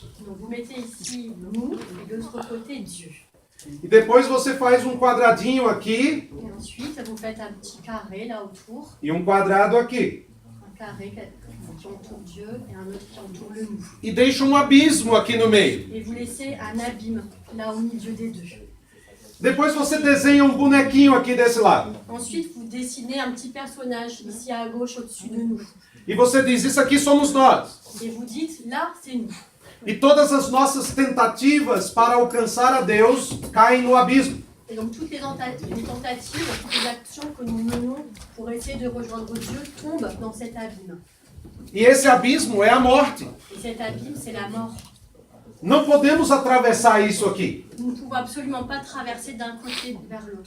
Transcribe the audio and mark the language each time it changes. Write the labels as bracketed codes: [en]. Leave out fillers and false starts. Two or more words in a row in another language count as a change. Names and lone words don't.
[fr] Donc vous mettez ici nous, et de l'autre côté Dieu. [pt] E depois você faz um quadradinho aqui. [fr] Et ensuite, vous faites un petit carré là autour, [pt] E um quadrado aqui. [fr] un carré qui entoure Dieu et un autre qui entoure le nous. [pt] E deixa um abismo aqui no meio. [fr] Et vous laissez un abîme là au milieu des deux. [pt] Depois você desenha um bonequinho aqui desse lado. [fr] Ensuite, vous dessinez un petit personnage ici à gauche au-dessus de nous. [pt] E você diz, isso aqui somos nós. [fr] Et vous dites, là, c'est nous. [pt] E todas as nossas tentativas para alcançar a Deus caem no abismo. [fr] Et donc toutes les tentatives, toutes les actions que nous menons pour essayer de rejoindre Dieu tombent dans cet abîme. [pt] E esse abismo é a morte. [fr] Et cet abîme, c'est la mort. [pt] Não podemos atravessar isso aqui. [fr] Nous ne pouvons absolument pas traverser d'un côté vers l'autre.